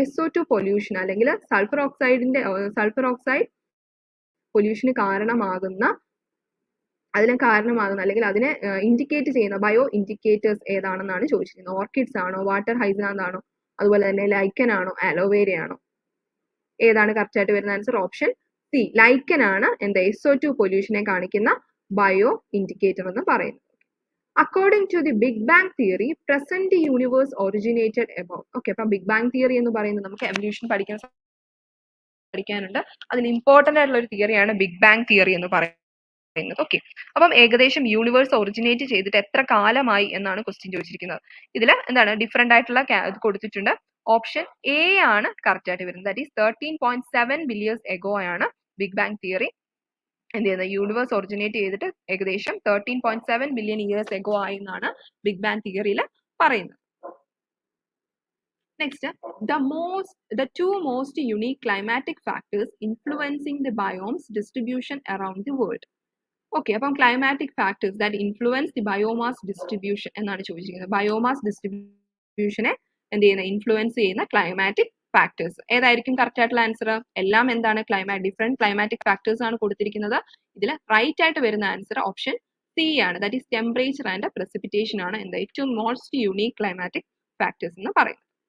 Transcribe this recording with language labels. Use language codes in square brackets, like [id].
[ml] SO2 pollution അല്ലെങ്കിൽ sulphur oxide പൊല്യൂഷന് കാരണമാകുന്ന അല്ലെങ്കിൽ അതിനെ ഇൻഡിക്കേറ്റ് ചെയ്യുന്ന ബയോ ഇൻഡിക്കേറ്റേഴ്സ് ഏതാണെന്നാണ് ചോദിച്ചിരിക്കുന്നത്. ഓർക്കിഡ്സ് ആണോ, വാട്ടർ ഹൈസിനാന്ത് ആണോ, അതുപോലെ തന്നെ ലൈക്കൻ ആണോ, അലോവേര ആണോ? ഏതാണ് കറക്റ്റ് ആയിട്ട് വരുന്ന ആൻസർ? ഓപ്ഷൻ സി ലൈക്കൻ ആണ് എന്താ SO2 പൊല്യൂഷനെ കാണിക്കുന്ന ബയോ ഇൻഡിക്കേറ്റർ എന്ന് പറയുന്നത്. [en] According to the Big Bang theory, present universe originated above. [ml] Okay, അപ്പം ബിഗ് ബാങ് തിയറി എന്ന് പറയുന്നത് നമുക്ക് എവല്യൂഷൻ പഠിക്കാനുണ്ട്. അതിൽ ഇമ്പോർട്ടന്റ് ആയിട്ടുള്ള ഒരു തിയറിയാണ് ബിഗ് ബാങ് തിയറി എന്ന് പറയുന്നത്. ഓക്കെ, അപ്പം ഏകദേശം യൂണിവേഴ്സ് ഒറിജിനേറ്റ് ചെയ്തിട്ട് എത്ര കാലമായി എന്നാണ് ക്വസ്റ്റ്യൻ ചോദിച്ചിരിക്കുന്നത്. ഇതിൽ എന്താണ് ഡിഫറെന്റ് ആയിട്ടുള്ള ഇത് കൊടുത്തിട്ടുണ്ട്. ഓപ്ഷൻ എ ആണ് കറക്റ്റ് ആയിട്ട് വരുന്നത്. [en] that is 13.7 billions ago [ml] ആണ് ബിഗ് ബാങ് തിയറി എന്ത് ചെയ്യുന്നത്, യൂണിവേഴ്സ് ഒറിജിനേറ്റ് ചെയ്തിട്ട് ഏകദേശം 13.7 ബില്യൺ ഇയേഴ്സ് എഗോ ആയി എന്നാണ് ബിഗ് ബാങ് തിയറിയിൽ പറയുന്നത്. [en] Next, the two most unique climatic factors influencing the biomes distribution around the world. [ml] Okay, അപ്പം [en] climatic factors that influence the biomass distribution [ml] എന്നാണ് ചോദിച്ചിരിക്കുന്നത്. ബയോമാസ് ഡിസ്ട്രിബ്യൂഷനെ എന്ത് ചെയ്യുന്ന ഇൻഫ്ലുവൻസ് ചെയ്യുന്ന ക്ലൈമാറ്റിക് ഫാക്ടേഴ്സ് ഏതായിരിക്കും കറക്റ്റ് ആയിട്ടുള്ള ആൻസർ? എല്ലാം എന്താണ് ഡിഫറെന്റ് ക്ലൈമാറ്റിക് ഫാക്ടേഴ്സ് ആണ് കൊടുത്തിരിക്കുന്നത്. ഇതിൽ റൈറ്റ് ആയിട്ട് വരുന്ന ആൻസർ ഓപ്ഷൻ സി ആണ്. [en] that is temperature and precipitation [ml] ആണ് എന്താ ഏറ്റവും മോസ്റ്റ് യുണീക് ക്ലൈമാറ്റിക് ഫാക്ടേഴ്സ് എന്ന് പറയുന്നത്.